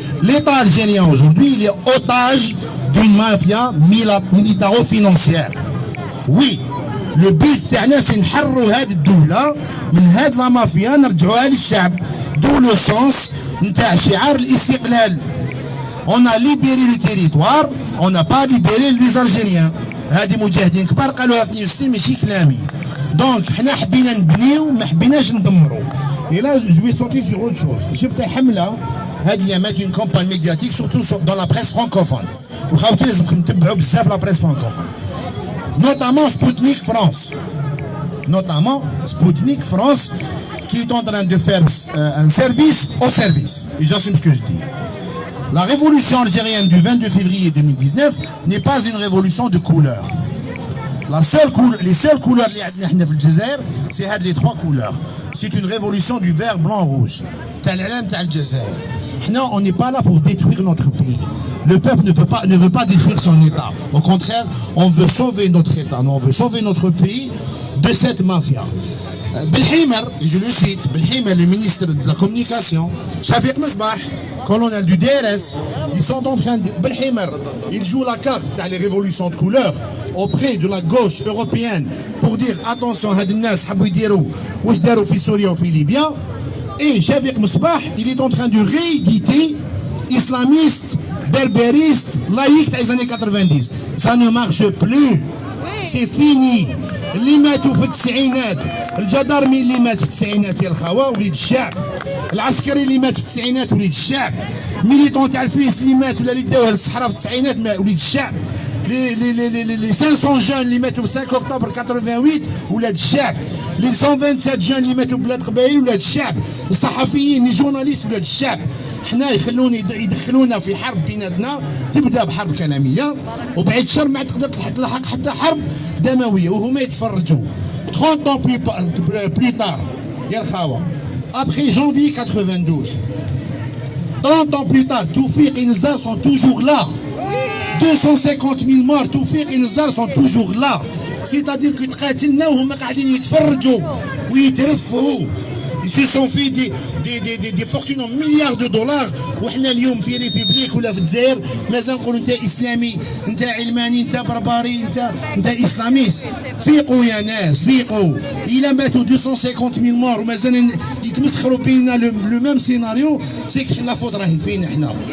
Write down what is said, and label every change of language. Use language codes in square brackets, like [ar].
[fr] L'État algérien aujourd'hui, il est otage d'une mafia militaro-financière. Oui, le but c'est [ar] نحرروا هذه الدولة من هذه لا مافيا نرجعوها للشعب. [fr] D'où le sens [ar] نتاع شعار الاستقلال. [fr] On a libéré le territoire, on n'a pas libéré les Algériens. [ar] هذه مجاهدين كبار قالوها في 62 ماشي كلامي. دونك حنا حبينا نبنيو ما حبيناش ندمروا. [fr] Et là, je vais sauter sur autre chose. [ar] شفت حملة هذه [fr] mettre une campagne médiatique surtout dans la presse francophone. [ar] وخاوتي لازمكم تتبعوا بزاف [fr] la presse francophone. Notamment Sputnik France qui est en train de faire un service au service. Et j'assume ce que je dis. La révolution algérienne du 22 février 2019 n'est pas une révolution de couleur. Les seules couleurs [ar] اللي عندنا احنا في الجزائر [fr] c'est هاد les 3 couleurs. C'est une révolution du vert, blanc, rouge. [ar] تاع العلام تاع الجزائر. [fr] On n'est pas là pour détruire notre pays. Le peuple ne veut pas détruire son État. Au contraire, on veut sauver notre État. On veut sauver notre pays de cette mafia. Belhimer, je le cite, Belhimer, le ministre de la Communication, Shafiq Mesbah, colonel du DRS, ils sont en train de... Belhimer, il joue la carte dans les révolutions de couleur auprès de la gauche européenne pour dire attention, [ar] هاد الناس حبوا يديروا واش داروا في سوريا وفي ليبيا. [fr] Et Shafiq Mesbah, il est en train de rééditer islamiste, berbériste, laïque des années 90. Ça ne marche plus. C'est fini. [ar] اللي ماتوا في التسعينات، الجدارمي اللي مات في التسعينات يا الخوا وليد الشعب، العسكري اللي مات في التسعينات وليد الشعب، ميليتون تاع الفيس اللي مات ولا اللي داوها للصحراء في التسعينات وليد الشعب، [fr] les 500 jeunes [ar] اللي ماتوا في 5 اكتوبر 88 ولاد الشعب، [fr] les 127 jeunes [ar] اللي ماتوا ببلاد قبائل ولاد الشعب، الصحفيين [fr] les journalistes [ar] ولاد الشعب. حنا يدخلونا في حرب بيناتنا تبدا بحرب كلاميه وبعد شهر ما تقدر تلحق حتى حرب دمويه وهما يتفرجوا. [fr] 30 ans plus tard [ar] يا الخاوه [fr] après janvier 92 30 ans plus tard Toufik et Nzar sont toujours là. 250 000 morts, Toufik et Nzar sont toujours là. C'est-à-dire que [ar] تقاتلنا وهم قاعدين يتفرجوا ويترفوا. [fr] Ils se sont fait des fortunes en milliards de dollars. [ar] وحنا اليوم في ريبوبليك ولا في الجزائر مازال نقولوا انت اسلامي، انت علماني، انت بربري، انت اسلاميست. فيقوا يا ناس فيقوا. إلا ماتوا 250 000 مور ومازال يتمسخروا بينا لو ميم سيناريو، سي [fr] que la faute [ar] راهي فينا حنا.